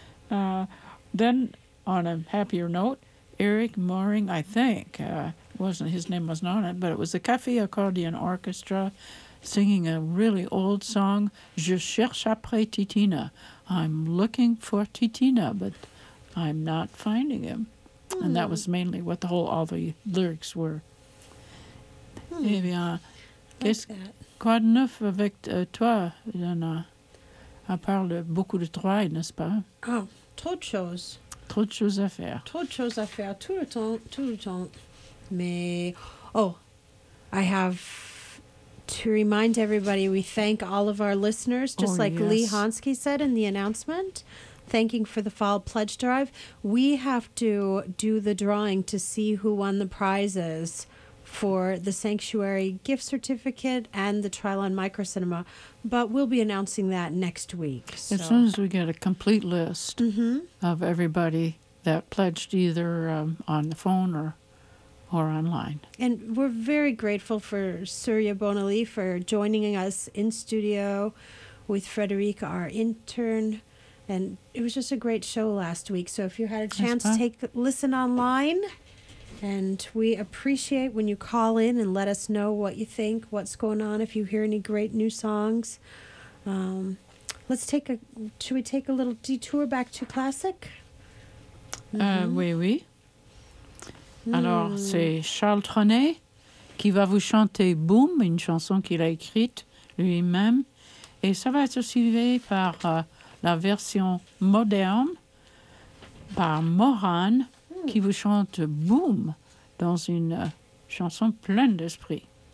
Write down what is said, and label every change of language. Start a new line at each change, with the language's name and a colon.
English: Then, on a happier note, Eric Mooring, I think, his name wasn't on it, but it was the Café Accordion Orchestra singing a really old song, Je cherche après Titina. I'm looking for Titina, but I'm not finding him. Mm. And that was mainly what all the lyrics were. Mm.
French: Eh bien, qu'est-ce quoi de neuf avec toi, Lana? À part beaucoup de travail, n'est-ce pas? Oh, trop de choses. Trop de choses à faire. Trop de choses à faire, tout le temps, tout le temps.
English: Mais, I have to remind everybody, we thank all of our listeners, just like Lee Honsky said in the announcement, thanking for the fall pledge drive. We have to do the drawing to see who won the prizes for the Sanctuary gift certificate and the trial on Micro Cinema, but we'll be announcing that next week. So. As soon as we get a complete list of everybody that pledged either on the phone or online. And we're very grateful for Surya Bonaly for joining us in studio with Frederica, our intern. And it was just a great show last week. So if you had a chance, take a listen online. And we appreciate when you call in and let us know what you think, what's going on, if you hear any great new songs. Should we take a little detour back to classic?
French: Oui. Alors, c'est Charles Trenet qui va vous chanter « Boom », une chanson qu'il a écrite lui-même. Et ça va être suivi par la version moderne, par Moran, qui vous chante « Boom » dans une chanson pleine d'esprit.